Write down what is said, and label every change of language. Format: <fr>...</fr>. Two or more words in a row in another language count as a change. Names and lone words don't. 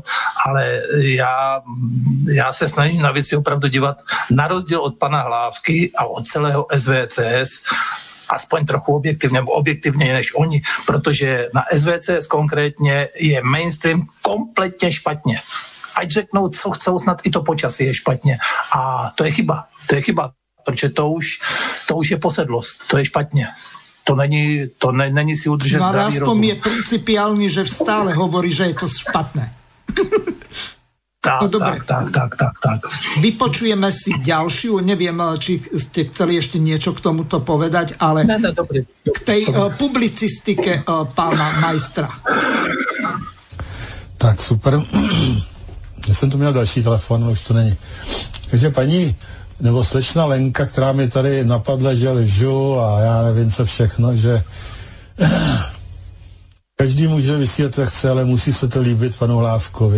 <cs>Ale já se snažím na věci opravdu dívat na rozdíl od pana Hlávky a od celého SVCS, aspoň trochu objektivně než oni, protože na SVCS konkrétně je mainstream kompletně špatně. Ať řeknou, co chcou, snad i to počasí je špatně. A to je chyba, protože to už je posedlost, to je špatně. To není si udržet zdravý rozum.</cs> <sk>No ale aspoň je principiálny, že stále hovorí, že je to špatné. Tak. Vypočujeme si ďalšiu, neviem, či ste chceli ešte niečo k tomuto povedať, ale k tej publicistike pána majstra. Tak, super.</sk> <cs>Já jsem tu měl další telefon, ale už to není. Takže paní, nebo slečna Lenka, která mi tady napadla, že lžu a já nevím co všechno, že Každý může vysílat, jak chce, ale musí se to líbit panu Hlávkovi.</cs>